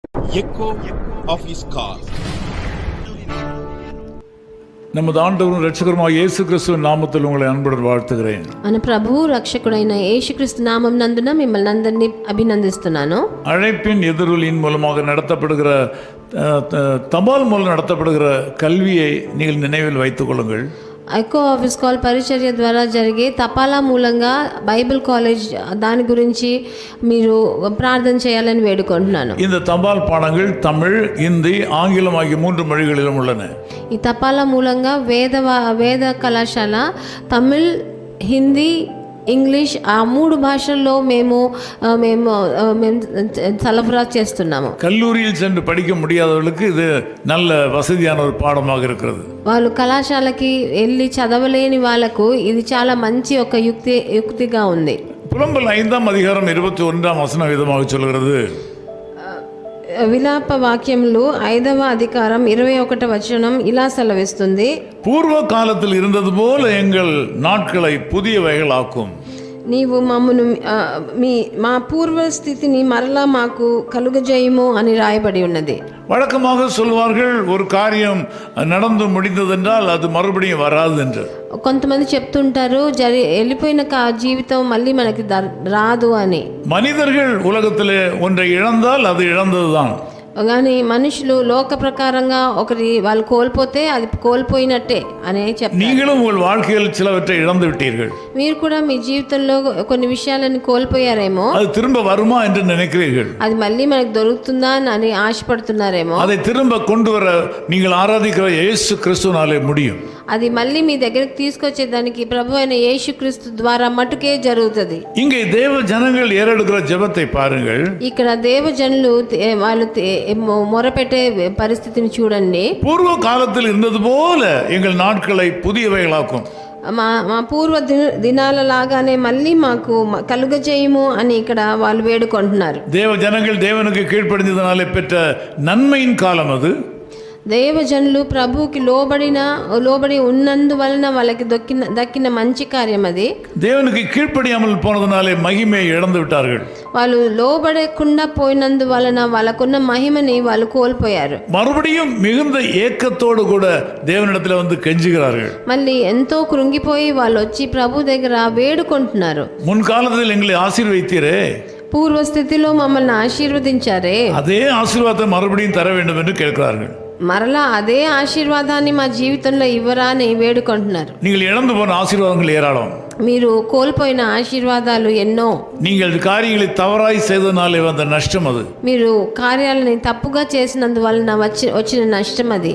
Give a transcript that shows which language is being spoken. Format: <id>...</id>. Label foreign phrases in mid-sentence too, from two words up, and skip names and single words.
<en>echo of his call.</en> <ta>நமது ஆண்டவரும் இரட்சகருமாகிய இயேசு கிறிஸ்துவின் நாமத்தில் உங்களை அன்புடன் வாழ்த்துகிறேன்.</ta> <te>మన ప్రభువు రక్షకుడైన యేసుక్రీస్తు నామం నందున మిమ్మల్ని అందరినీ అభినందిస్తున్నాను.</te> <ta>அழைப்பின் எதிரொலியின் மூலமாக நடத்தப்படுகிற தபால் மூலம் நடத்தப்படுகிற கல்வியை நீங்கள் நினைவில் வைத்துக் கொள்ளுங்கள்.</ta> <en>echo office call</en> <te>పరిచర్య ద్వారా జరిగే తపాలా మూలంగా</te> <en>Bible college</en> <te>దాని గురించి మీరు ప్రార్థన చేయాలని వేడుకుంటున్నాను.</te> <ta>இந்த தபால் பாடங்கள் தமிழ், இந்தி, ஆங்கிலம் ஆகிய 3 மொழிகளிலும் உள்ளன.</ta> <te>ఈ తపాలా మూలంగా వేద కళాశాల తమిళ్, హిందీ, ఇంగ్లీష్ ఆ 3 భాషల్లో మేము సరఫరా చేస్తున్నాము.</te> <ta>கல்லூரியில் சென்று படிக்க முடியாதவர்களுக்கு இது நல்ல வசதியான ஒரு பாடமாக இருக்கிறது.</ta> <te>వాళ్ళు కళాశాలకి వెళ్ళి చదవలేని వాళ్ళకు ఇది చాలా మంచి ఒక యుక్తిగా ఉంది.</te> <ta>புலம்பல் 5ஆம் அதிகாரம் 21ஆம் வசனம் விதமாக சொல்கிறது.</ta> <te>విలాప వాక్యములు 5వ అధికారం 21వ వచనం ఇలా సెలవిస్తుంది.</te> <ta>పూర్వ కాలத்தில் இருந்தது போல எங்கள் நாட்களை புதியவைகள் ஆக்கும்.</ta> <te>నీవు మమ్మను మా పూర్వ స్థితిని మరలా మాకు కలుగజేయము అని రాయబడి ఉన్నది.</te> <ta>வழக்கமாக சொல்வார்கள் ஒரு காரியம் நடந்து முடிந்ததென்றால் அது மறுபடியும் வராது என்று.</ta> <te>కొంతమంది చెప్తుంటారు వెళ్ళిపోయిన జీవితం మళ్ళీ మనకి రాదు అని.</te> <ta>மனிதர்கள் உலகத்திலே ஒன்றை இழந்தால் அது இழந்ததுதான்.</ta> <te>కానీ మనుషులు లోక ప్రకారంగా ఒకరి వాళ్ళు కోల్పోతే అది కోల్పోయినట్టే అనే చెప్తారు.</te> <ta>நீங்களும் உங்கள் வாழ்க்கையில் சிலவற்றை இழந்து விட்டீர்கள்.</ta> <te>మీరు కూడా మీ జీవితంలో కొన్ని విషయాలను కోల్పోయారేమో.</te> <ta>அது திரும்ப வருமா என்று நினைக்கிறீர்கள்.</ta> <te>అది మళ్ళీ మనకు దొరుకుతుందా అని ఆశపడుతున్నారేమో.</te> <ta>அதை திரும்ப கொண்டு வர நீங்கள் ஆராதிக்கிற இயேசு கிறிஸ்துவினாலே முடியும்.</ta> <te>అది మళ్ళీ మీ దగ్గరికి తీసుకొచ్చేదానికి ప్రభు అయిన యేసుక్రీస్తు ద్వారా మటుకే జరుగుతుంది.</te> <ta>இங்கே தேவ ஜனங்கள் ஏறெடுக்கிற ஜெபத்தை பாருங்கள்.</ta> <te>ఇక్కడ దేవజనులు వాళ్ళు మొరపెట్టే పరిస్థితిని చూడండి.</te> <ta>పూర్వ కాலத்தில் இருந்தது போல எங்கள் நாட்களை புதியவைகளாக்கும்.</ta> <te>మా పూర్వ దినాల లాగానే మళ్ళీ మాకు కలుగజేయము అని ఇక్కడ వాళ్ళు వేడుకుంటున్నారు.</te> <ta>தேவ ஜனங்கள் தேவனுக்கு கீழ்ப்படிந்ததனாலே பெற்ற நன்மையின் காலம் அது.</ta> <te>దేవజనులు ప్రభువుకి లోబడి ఉన్నందువలన వాళ్ళకి దక్కిన మంచి కార్యం అది.</te> <ta>தேவனுக்கு கீழ்ப்படியாமல் போனதனாலே மகிமையை இழந்து விட்டார்கள்.</ta> <te>వాళ్ళు లోబడకుండా పోయినందువలన వాళ్ళకున్న మహిమని వాళ్ళు కోల్పోయారు.</te> <ta>மறுபடியும் மிகுந்த ஏக்கத்தோடு கூட தேவனிடத்தில் வந்து கெஞ்சுகிறார்கள்.</ta> <te>మళ్ళీ ఎంతో కృంగిపోయి వాళ్ళు వచ్చి ప్రభు దగ్గర వేడుకుంటున్నారు.</te> <ta>முன்காலத்தில் எங்களை ஆசீர்வதித்தீரே,</ta> <te>పూర్వ స్థితిలో మమ్మల్ని ఆశీర్వదించారే,</te> <ta>அதே ஆசீர்வாதத்தை மறுபடியும் தர வேண்டும் என்று கேட்கிறார்கள்.</ta> <te>మరలా అదే ఆశీర్వాదాన్ని మా జీవితంలో ఇవ్వరా అని వేడుకుంటున్నారు.</te> <ta>நீங்கள் இழந்து போன ஆசீர்வாதங்கள் ஏராளம்.</ta> <te>మీరు కోల్పోయిన ఆశీర్వాదాలు ఎన్నో.</te> <ta>நீங்கள் காரியங்களை தவறாய் செய்தனாலே வந்த நஷ்டம் அது.</ta> <te>మీరు కార్యాలని తప్పుగా చేసినందువలన వచ్చిన నష్టం అది.</te>